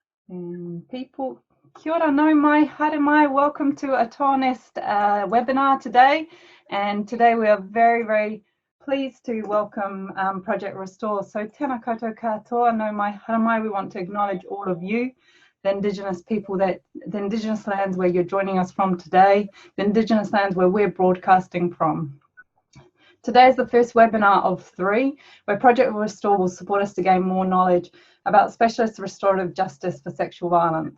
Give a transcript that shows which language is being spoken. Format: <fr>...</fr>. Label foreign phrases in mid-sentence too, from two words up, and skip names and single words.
<en>People,</en> <mi>kia ora nau mai, haere mai,</mi> <en>welcome to a Tauiwi webinar today. And today we are very, very pleased to welcome Project Restore.</en> <mi>So tēnā koutou katoa, nau mai, haere mai,</mi> <en>we want to acknowledge all of you, the Indigenous people, the Indigenous lands where you're joining us from today, the Indigenous lands where we're broadcasting from. Today is the first webinar of 3, where Project Restore will support us to gain more knowledge about specialist restorative justice for sexual violence.</en>